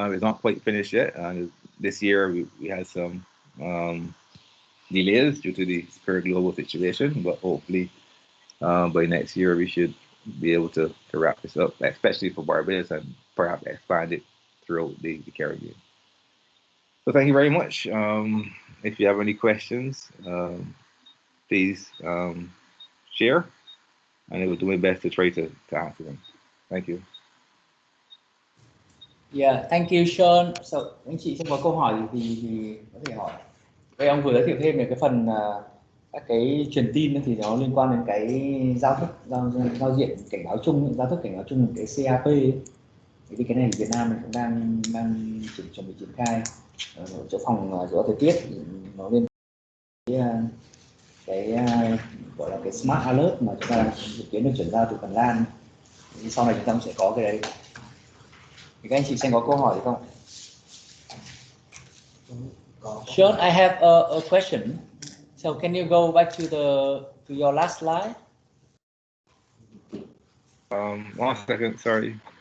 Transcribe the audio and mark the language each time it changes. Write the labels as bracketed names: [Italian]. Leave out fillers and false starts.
[English] It's not quite finished yet. This year we had some delays due to the current global situation, but hopefully by next year we should be able to wrap this up, especially for Barbados, and perhaps expand it throughout the Caribbean. So thank you very much. If you have any questions, please share, and I will do my best to try to answer them. Thank you. Yeah, thank you, Sean. [Vietnamese] So, anh chị xem có câu hỏi thì có thể hỏi. Đây ông vừa giới thiệu thêm về cái phần các cái truyền tin thì nó liên quan đến cái giao diện cảnh báo chung, giao thức cảnh báo chung, cái CAP ấy. Thì cái này Việt Nam mình cũng đang chuẩn bị triển khai ở chỗ phòng dự báo thời tiết, nó liên quan cái gọi là cái smart alert mà chúng ta dự kiến được chuyển giao từ Phần Lan. Thì sau này chúng ta cũng sẽ có cái đấy. Thì các anh chị xem có câu hỏi gì không? [English] Sean, I have a question. So can you go back to your last slide? One second, sorry.